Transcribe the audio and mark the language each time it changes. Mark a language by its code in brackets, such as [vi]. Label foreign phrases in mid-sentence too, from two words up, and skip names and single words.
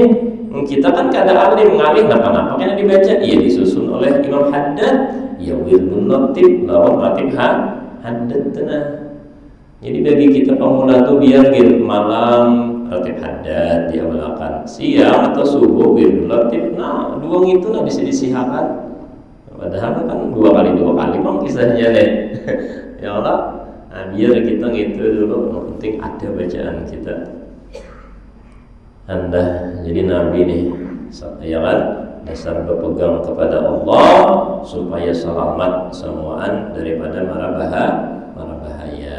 [bjn] Kita kan kada alim ngalih napa-napa kena dibaca, iya disusun oleh Imam Haddad, ya wirdun ratib lawan ratib Haddad tenah. Jadi bagi kita pemula tuh biar gitu malam ratib Haddad diawalkan, siang atau subuh wirdun ratib. Nah, dua itu nah bisa disihakan. Padahal kan dua kali bang kisahnya deh. Ya Allah, nah, biar kita gitu dulu, yang penting ada bacaan kita. Anda jadi Nabi nih, ya kan, dasar berpegang kepada Allah supaya selamat semuaan daripada mara bahaya.